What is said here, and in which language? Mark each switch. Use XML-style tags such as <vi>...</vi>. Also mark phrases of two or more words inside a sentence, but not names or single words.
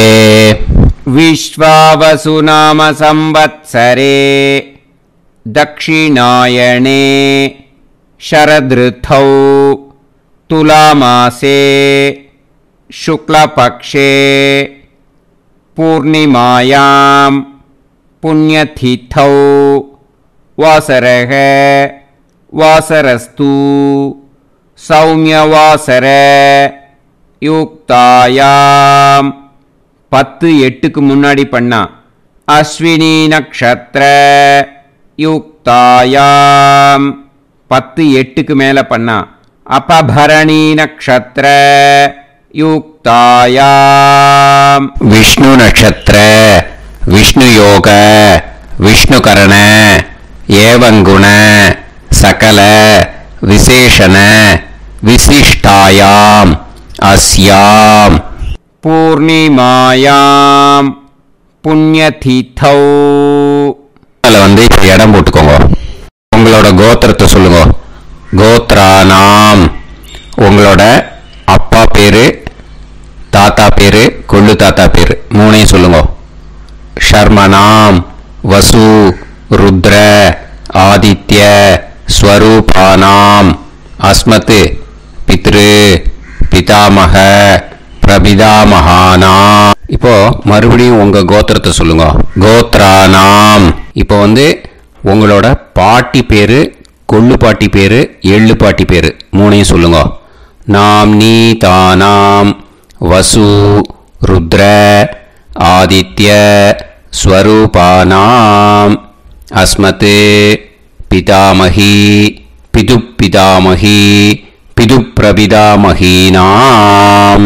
<sa>विश्वावसु नाम संवत्सरे दक्षिणायणे शरदृतौ तुलामासे शुक्लपक्षे पूर्णिमायां पुण्यतिथौ वासरः वासरस्तु सौम्यवासर युक्तायाम</sa> <ta>10-8க்கு முன்னாடி பண்ணா</ta> <sa>अश्विनी नक्षत्र</sa> <ta>யுக்தாயாம் 10-8க்கு மேல பண்ணா</ta> <sa>अपभरणी नक्षत्र युक्तायाम् विष्णु नक्षत्र विष्णु योग विष्णुकरण एवं गुण सकल विशेषण विशिष्टायाम अस्याम पूर्णिमायाम पुण्यतिथौ</sa> <ta>வந்து இடம் போட்டுக்கோங்க. உங்களோட கோத்திரத்தை சொல்லுங்க. கோத்ரானாம் உங்களோட அப்பா பேரு தாத்தா பேரு கொள்ளு தாத்தா பேரு மூணையும் சொல்லுங்க.</ta> <sa>शर्मणाम वसु रुद्र आदित्य स्वरूपानाम अस्मत् पितृ पितामह பிரபிதாமகானா.</sa> <ta>இப்போ மறுபடியும் உங்க கோத்திரத்தை சொல்லுங்க. கோத்ரானாம் இப்போ வந்து உங்களோட பாட்டி பேரு, கொள்ளு பாட்டி பேரு, எள்ளு பாட்டி பேரு மூணையும் சொல்லுங்க.</ta> <sa>नाम् नी तानाम् वसु रुद्र आदित्य स्वरूपानाम् अस्मत् पितामही पितु पितामही पितु प्रपितामहीनाम्.</sa>